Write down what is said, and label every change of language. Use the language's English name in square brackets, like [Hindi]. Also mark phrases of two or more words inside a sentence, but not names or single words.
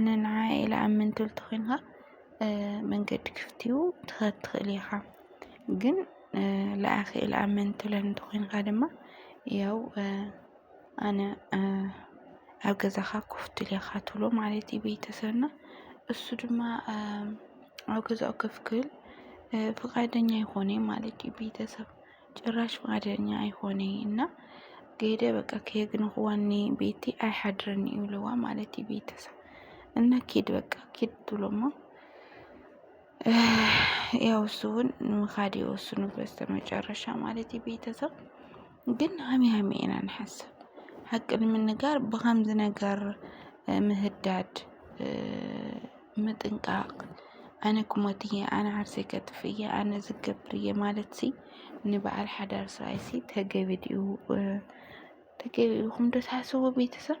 [Tigrinya] ንዓዓ ኢለኣምን ትብል ተኾይንካ መንገዲ ክፍቲ እዩ ትኸድ ትኽእል ኢኻ ግን ለኣኺ ኢለኣምን ትብለን እንተኾይንካ ድማ ያው ኣነ ኣብ ገዛኻ ኮፍትል ኢኻ ትብሎ ማለት እዩ ቤተሰብና እሱ ድማ ኣብ ገዛኡ ከፍ ክብል ፈቃደኛ አይሆነ ማለት ቤተሰብ ጭራሽ ፈቃደኛ አይሆነ እና ገይደ በቃ ከየግን ዋኔ ቤቲ አይሐድረኒ ይብለዋ ማለት ቤተሰብ እና ኪድ በቃ ኪድ ብሎማ [Amharic] ያው እሱን [Tigrinya] ምኻድ የወስኑ በስተመጨረሻ ማለት ቤተሰብ ግን ሀሚ ኢና ንሐስብ ሐቅን ምንጋር በኸምዝ ነገር ምህዳድ ምጥንቃቅ ኣነ ኩሞትየ ኣነ ዓርሰይ ከጥፍየ ኣነ ዝገብርየ ማለት ሲ ንበዓል ሓዳር ሰብኣይሲ ተገቢ ድዩ ኢልኩም ዶ ትሓስቡ ቤተሰብ?